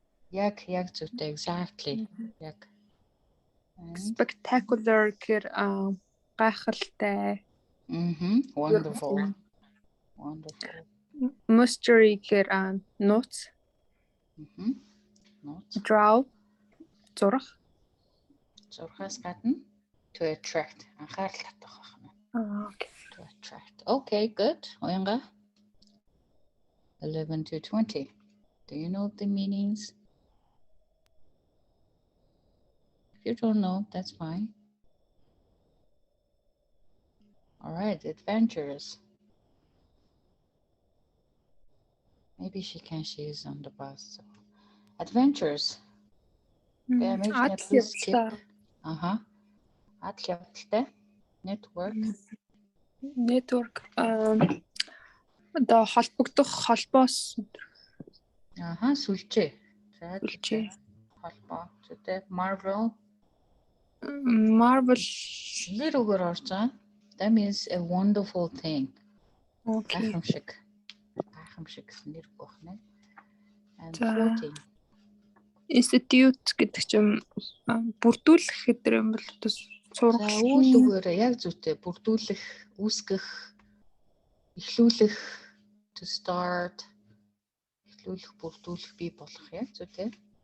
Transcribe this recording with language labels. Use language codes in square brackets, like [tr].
[mn] Яг зүйтэй. [en] Exactly. [mn] Яг. [en] And [mn] spectacular гэхээр гайхалтай, [en] wonderful. Wonderful. [mn] mystery гэхээр нууц, [en] Notes. [mn] draw зурах, Зурхаас гадна [en] to attract. [mn] Анхаарал татах байна. [en] okay. To attract. Okay, good. Оянга. 11 to 20. Do you know the meanings? If you don't know, that's fine. All right, adventurous. Maybe she is on the bus. So. Adventurous. Okay, maybe please skip. [mn] Адал явдалтай. [en] Network. [mn] Network одоо холбогдох, холбоос Сүлжээ. За Сүлжээ. холбоо. Зүйтэй. Marvel. [en] Marvel. [mn] Нэр үгээр орж байгаа. [en] That means a wonderful thing. Okay. [mn] Гайхамшиг. Гайхамшиг гэсэн нэр үг байна. [en] And [mn] За. 14. Institute гэдэг чинь бүрдүүлэх гэдэг юм бол одоо сурах. За үйл үгээр яг зүйтэй бүрдүүлэх, үүсгэх, эхлүүлэх, [en] to start, [mn] эхлүүлэх, бүрдүүлэх, бий болох яг зүйтэй.